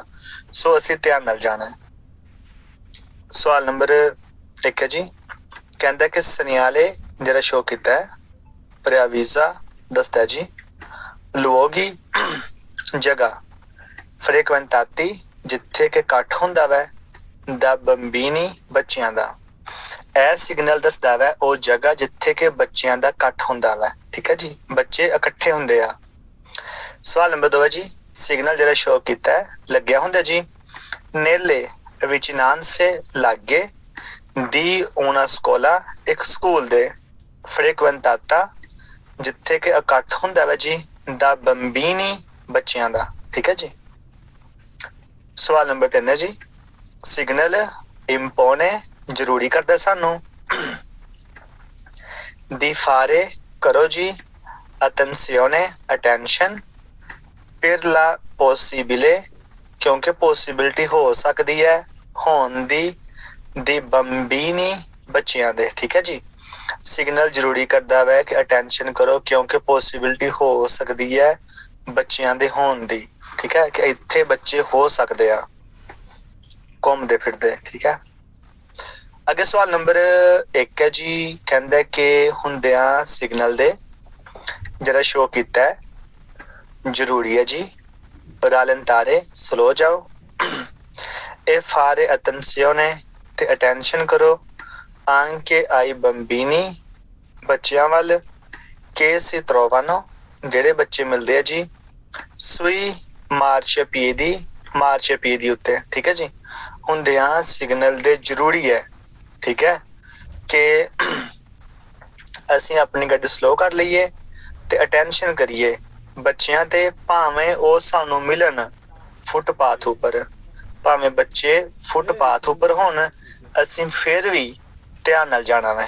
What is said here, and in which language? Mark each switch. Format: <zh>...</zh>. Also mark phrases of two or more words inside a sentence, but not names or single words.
<pa>ਸੋ ਅਸੀਂ ਧਿਆਨ ਨਾਲ ਜਾਣਾ ਹੈ। ਸਵਾਲ ਨੰਬਰ 1 ਹੈ ਜੀ, ਕਹਿੰਦਾ ਕਿ ਸਨਿਆਲੇ ਜਿਹੜਾ ਸ਼ੋ ਕੀਤਾ ਹੈ, preavvisa ਦੱਸਦਾ ਜੀ, luoghi ਜਗ੍ਹਾ, frequentati ਜਿੱਥੇ ਕਿ ਇਕੱਠ ਹੁੰਦਾ ਵੈ,</pa> <it>da bambini</it> <pa>ਬੱਚਿਆਂ ਦਾ। ਇਹ ਸਿਗਨਲ ਦੱਸਦਾ ਵੈ ਉਹ ਜਗ੍ਹਾ ਜਿੱਥੇ ਕਿ ਬੱਚਿਆਂ ਦਾ ਇਕੱਠ ਹੁੰਦਾ ਵੈ। ਠੀਕ ਹੈ ਜੀ, ਬੱਚੇ ਇਕੱਠੇ ਹੁੰਦੇ ਆ। ਸਵਾਲ ਨੰਬਰ 2 ਹੈ ਜੀ, ਸਿਗਨਲ ਜਿਹੜਾ ਸ਼ੋ ਕੀਤਾ ਹੈ, ਲੱਗਿਆ ਹੁੰਦਾ ਜੀ,</pa> <it>nelle vicinanze</it> <pa>ਲਾਗੇ, ਦੀ</pa> <it>una scuola</it> <pa>ਇੱਕ ਸਕੂਲ ਦੇ, frequentata ਜਿੱਥੇ ਕਿ ਇਕੱਠ ਹੁੰਦਾ ਵੈ ਜੀ,</pa> <it>da bambini</it> <pa>ਬੱਚਿਆਂ ਦਾ। ਠੀਕ ਹੈ ਜੀ। ਸਵਾਲ ਨੰਬਰ 3 ਹੈ ਜੀ, ਸਿਗਨਲ impone ਜ਼ਰੂਰੀ ਕਰਦਾ ਸਾਨੂੰ,</pa> <it>di fare</it> <pa>ਕਰੋ ਜੀ, attenzione attention,</pa> <it>per la possibile</it> <pa>ਕਿਉਂਕਿ ਪੋਸੀਬਿਲਿਟੀ ਹੋ ਸਕਦੀ ਹੈ ਹੋਣ ਦੀ,</pa> <it>di bambini</it> <pa>ਬੱਚਿਆਂ ਦੇ। ਠੀਕ ਹੈ ਜੀ। ਸਿਗਨਲ ਜ਼ਰੂਰੀ ਕਰਦਾ ਵੈ ਕਿ ਅਟੈਂਸ਼ਨ ਕਰੋ ਕਿਉਂਕਿ ਪੋਸੀਬਿਲਿਟੀ ਹੋ ਸਕਦੀ ਹੈ ਬੱਚਿਆਂ ਦੇ ਹੋਣ ਦੀ। ਠੀਕ ਹੈ, ਕਿ ਇੱਥੇ ਬੱਚੇ ਹੋ ਸਕਦੇ ਆ ਘੁੰਮਦੇ ਫਿਰਦੇ। ਠੀਕ ਹੈ। ਅੱਗੇ ਸਵਾਲ ਨੰਬਰ 1 ਹੈ ਜੀ, ਕਹਿੰਦਾ ਕਿ ਹੁੰਦਿਆਂ ਸਿਗਨਲ ਦੇ ਜਿਹੜਾ ਸ਼ੋ ਕੀਤਾ ਹੈ ਜ਼ਰੂਰੀ ਹੈ ਜੀ, rallentare ਸਲੋ ਜਾਓ,</pa> <it>e fare attenzione</it> <pa>ਤੇ attention ਕਰੋ,</pa> <it>anche ai bambini</it> <pa>ਬੱਚਿਆਂ ਵੱਲ,</pa> <it>che si trovano</it> <pa>ਜਿਹੜੇ ਬੱਚੇ ਮਿਲਦੇ ਆ ਜੀ,</pa> <it>sui marciapiedi</it> <pa>ਉੱਤੇ। ਠੀਕ ਹੈ ਜੀ। ਹੁੰਦਿਆਂ ਸਿਗਨਲ ਦੇ ਜ਼ਰੂਰੀ ਹੈ। ਠੀਕ ਹੈ, ਕਿ ਅਸੀਂ ਆਪਣੀ ਗੱਡੀ ਸਲੋ ਕਰ ਲਈਏ ਤੇ ਅਟੈਂਸ਼ਨ ਕਰੀਏ ਬੱਚਿਆਂ ਤੇ, ਭਾਵੇਂ ਉਹ ਸਾਨੂੰ ਮਿਲਣ ਫੁੱਟਪਾਥ ਉੱਪਰ, ਭਾਵੇਂ ਬੱਚੇ ਫੁੱਟਪਾਥ ਉੱਪਰ ਹੋਣ, ਅਸੀਂ ਫਿਰ ਵੀ ਧਿਆਨ ਨਾਲ ਜਾਣਾ ਵੈ।</pa>